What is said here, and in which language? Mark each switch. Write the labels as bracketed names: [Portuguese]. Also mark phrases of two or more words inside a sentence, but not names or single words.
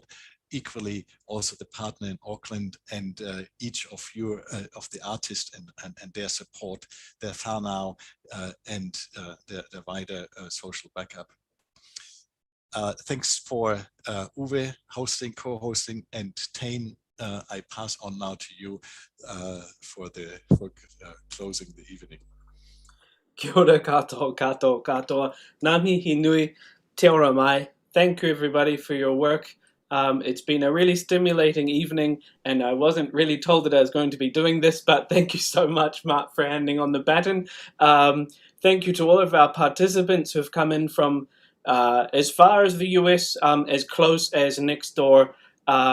[English] Equally, also the partner in Auckland and each of you, of the artists and their support, their whānau and the wider social backup. Thanks for Uwe hosting, co-hosting, and Tane. I pass on now to you for closing the evening. [Māori] Kia ora katoa, katoa, katoa. Ngā mihi nui, te ora mai. [English] Thank you everybody for your work. It's been a really stimulating evening, and I wasn't really told that I was going to be doing this, but thank you so much, Mark, for handing on the baton. Thank you to all of our participants who have come in from as far as the US, as close as next door.